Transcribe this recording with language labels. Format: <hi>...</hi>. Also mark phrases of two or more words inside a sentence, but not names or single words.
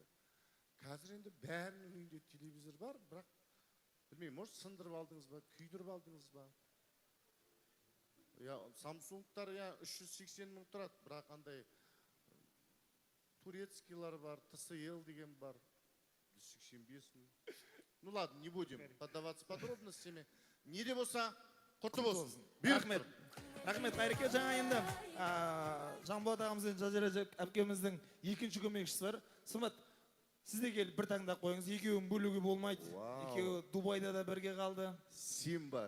<kk>Қазір енді бәрінің үйінде телевизор бар, бірақ білмеймін, может сындырып алдыңыз ба, күйдіріп алдыңыз ба? Самсунгтар 380 мың тұрады, бірақ андай турецкийлар бар, TCL деген бар, 185 мың.</kk> <ru>Ну ладно, не будем поддаваться подробностями.</ru> <kk>Не де болса, құтты болсын. Рахмет. Рахмет, Қайреке. Жаңа енді Жанболат ағамыз бен Жазира әпкеміздің екінші көмекшісі бар. Сымбат, сіз де келіп бір таңдап қойыңыз. Екеуін бөлуге болмайды. Екеуі Дубайда да бірге қалды. Симба.</kk>